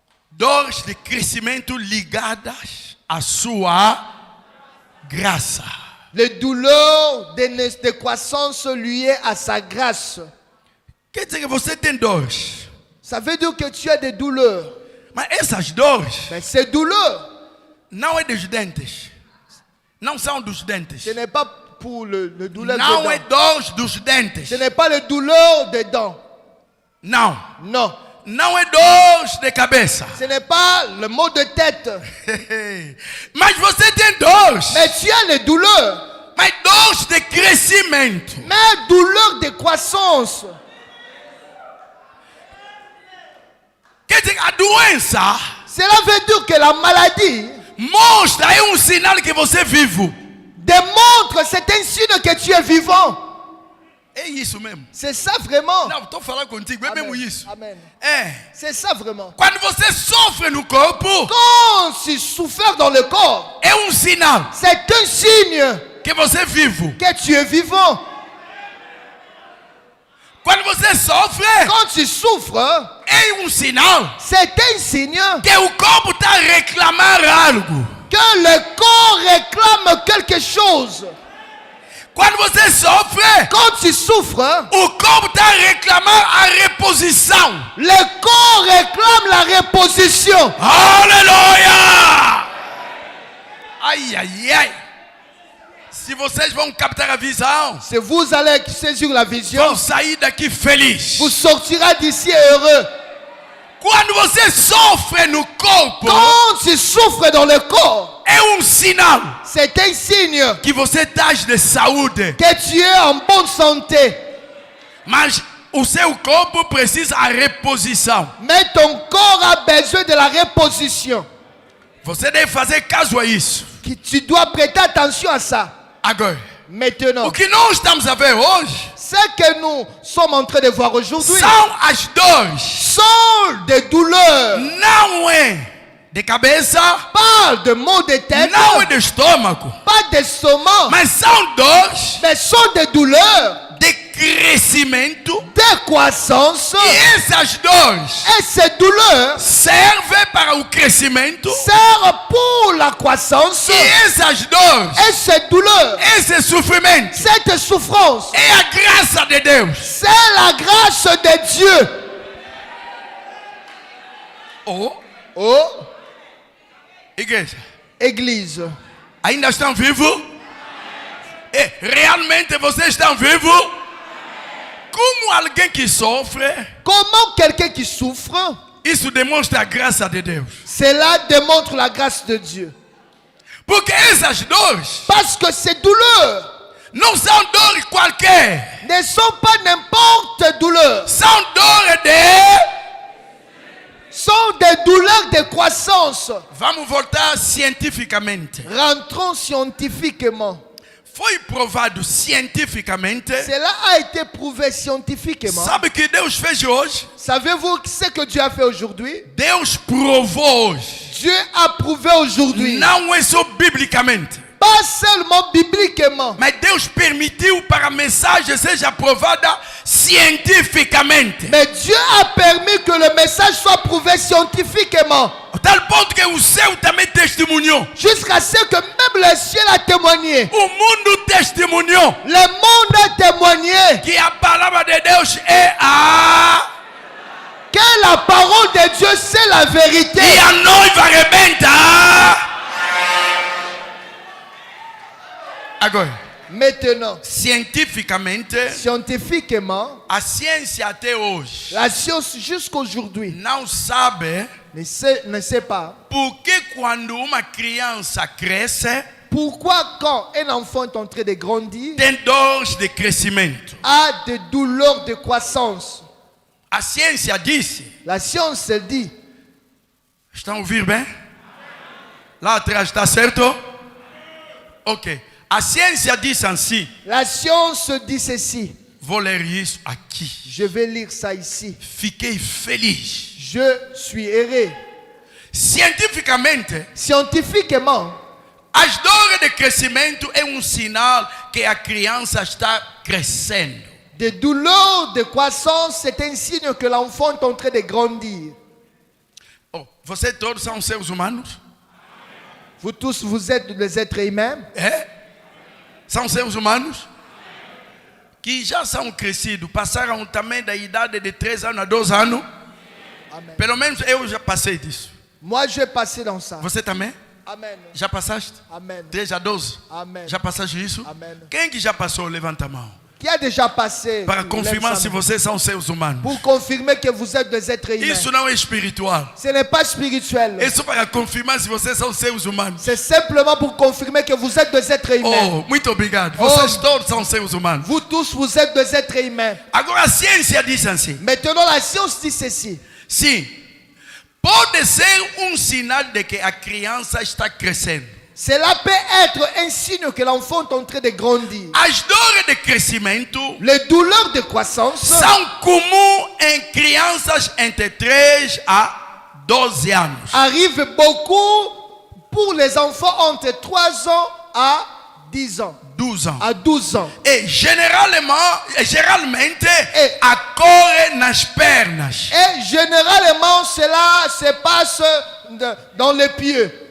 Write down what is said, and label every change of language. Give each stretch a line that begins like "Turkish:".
Portuguese: dores de crescimento ligadas à sua graça.
French: les douleurs de croissance liées à sa grâce.
Portuguese: Quer dizer que você tem dores,
French: Ça veut dire que tu as des douleurs.
Portuguese: mas essas dores
French: Mais ces douleurs,
Portuguese: não é dos dentes. Não são dos dentes.
French: ce n'est pas pour le douleur
Portuguese: Não
French: des
Portuguese: é
French: dents.
Portuguese: dores dos dentes.
French: Ce n'est pas le douleur des dents.
Portuguese: Não.
French: Non.
Portuguese: Não é dores de cabeça.
French: Ce n'est pas le mot de tête.
Portuguese: Mas você tem dores.
French: Mais tu as les douleurs.
Portuguese: Mas dores de crescimento.
French: Mais douleurs de croissance.
Portuguese: Quer dizer, a doença
French: Cela veut dire que la maladie
Portuguese: mostra, é um sinal que você é vivo.
French: démontre, c'est un signe que tu es vivant.
Portuguese: É isso mesmo.
French: C'est ça vraiment.
Portuguese: Não, estou falando contigo, é mesmo isso. Amen. É.
French: C'est ça vraiment.
Portuguese: Quando você sofre no corpo,
French: Quand tu souffres dans le corps,
Portuguese: é um sinal
French: c'est un signe
Portuguese: que você é vivo.
French: que tu es vivant.
Portuguese: Quando você sofre,
French: Quand tu souffres,
Portuguese: é um sinal
French: c'est un signe
Portuguese: que o corpo está a reclamar algo.
French: que le corps réclame quelque chose.
Portuguese: Quando você sofre,
French: Quand tu souffres,
Portuguese: o corpo está a reclamar a reposição.
French: le corps réclame la reposition.
Portuguese: Aleluia! Ai, ai, ai. Se vocês vão captar a visão,
French: Si vous allez saisir la vision,
Portuguese: vão sair daqui feliz.
French: vous sortirez d'ici heureux.
Portuguese: Quando você sofre no corpo,
French: Quand tu souffres dans le corps,
Portuguese: é um sinal
French: c'est un signe
Portuguese: que você está de saúde.
French: que tu es en bonne santé.
Portuguese: Mas o seu corpo precisa a reposição.
French: Mais ton corps a besoin de la reposition.
Portuguese: Você deve fazer caso a isso.
French: Que tu dois prêter attention à ça.
Portuguese: Agora,
French: Maintenant,
Portuguese: o que nós estamos a ver hoje
French: ce que nous sommes en train de voir aujourd'hui
Portuguese: são as dores.
French: sont des douleurs.
Portuguese: Não é de cabeça,
French: Pas de maux de tête,
Portuguese: não é de estômago,
French: pas d'estomac,
Portuguese: mas são dores
French: mais sont des douleurs
Portuguese: de crescimento.
French: de croissance.
Portuguese: E essas dores
French: Et ces douleurs
Portuguese: servem para o crescimento.
French: servent pour la croissance.
Portuguese: E essas dores,
French: Et ces douleurs,
Portuguese: esse sofrimento,
French: cette souffrance,
Portuguese: é a graça de Deus.
French: c'est la grâce de Dieu.
Portuguese: Oh,
French: Oh,
Portuguese: igreja.
French: Église.
Portuguese: Ainda estão vivos?
French: Realmente vocês estão vivos?
Portuguese: Como alguém que sofre,
French: Comment quelqu'un qui souffre,
Portuguese: isso demonstra a graça de Deus.
French: cela démontre la grâce de Dieu.
Portuguese: Porque essas dores
French: Parce que ces douleurs
Portuguese: não são dores qualquer.
French: ne sont pas n'importe douleurs.
Portuguese: São dores
French: Sont des douleurs de croissance.
Portuguese: Vamos voltar cientificamente.
French: Rentrons scientifiquement.
Portuguese: Foi provado cientificamente.
French: Cela a été prouvé scientifiquement.
Portuguese: Sabe o que Deus fez hoje?
French: Savez-vous ce que Dieu a fait aujourd'hui?
Portuguese: Deus provou hoje.
French: Dieu a prouvé aujourd'hui.
Portuguese: Não é só biblicamente.
French: Pas seulement bibliquement.
Portuguese: Mas Deus permitiu para a mensagem seja provada cientificamente.
French: Mais Dieu a permis que le message soit prouvé scientifiquement.
Portuguese: A tal ponto que o céu também testemunhou.
French: Jusqu'à ce que même le ciel a témoigné.
Portuguese: O mundo testemunhou
French: Le monde a témoigné
Portuguese: que a palavra de Deus é a...
French: que la parole de Dieu c'est la vérité.
Portuguese: E a noiva arrebenta. Agora,
French: Maintenant,
Portuguese: cientificamente,
French: scientifiquement,
Portuguese: a ciência até hoje
French: la science jusqu'aujourd'hui
Portuguese: não sabe
French: ne sait pas
Portuguese: por que quando uma criança cresce,
French: pourquoi quand un enfant est en train de grandir,
Portuguese: tem dores de crescimento.
French: a des douleurs de croissance.
Portuguese: A ciência disse,
French: La science elle dit,
Portuguese: estão a ouvir bem? Lá atrás está certo? Ok. A ciência diz assim,
French: la science dit ceci.
Portuguese: vou ler isso aqui.
French: Je vais lire ça ici.
Portuguese: Fiquei feliz.
French: Je suis heureux.
Portuguese: Cientificamente,
French: Scientifiquement,
Portuguese: as dores de crescimento é sinal que a criança está crescendo.
French: des douleurs de croissance, c'est un signe que l'enfant est en train de grandir.
Portuguese: Oh, vocês todos são seres humanos?
French: Vous tous, vous êtes des êtres humains.
Portuguese: É? São seres humanos? Que já são crescidos, passaram também da idade de 3 anos a 12 anos. Amen. Pelo menos eu já passei disso.
French: Moi, je vais passer dans ça.
Portuguese: Você também? Amen. Já passaste? Amen. 3 a 12? Amen. Já passaste isso? Amen. Quem que já passou? Levanta a mão.
French: Qui a déjà passé?
Portuguese: Para
French: Lève
Portuguese: confirmar
French: sa
Portuguese: se
French: main.
Portuguese: vocês são seres humanos.
French: Pour confirmer que vous êtes des êtres humains.
Portuguese: Isso não é espiritual.
French: Ce n'est pas spirituel.
Portuguese: É só para confirmar se vocês são seres humanos.
French: C'est simplement pour confirmer que vous êtes des êtres humains.
Portuguese: Oh, muito obrigado. Vocês Oh. todos são seres humanos.
French: Vous tous, vous êtes des êtres humains.
Portuguese: Agora a ciência diz assim.
French: Maintenant, la science dit ceci.
Portuguese: Sim, pode ser sinal de que a criança está crescendo.
French: Cela peut être un signe que l'enfant est en train de grandir.
Portuguese: As dores de crescimento
French: Les douleurs de croissance
Portuguese: são comuns em crianças entre 3 a 12 anos.
French: arrivent beaucoup pour les enfants entre 3 ans à 10 ans. 12 ans. À 12 ans.
Portuguese: E geralmente ocorre nas pernas.
French: Et généralement, cela se passe dans les pieds.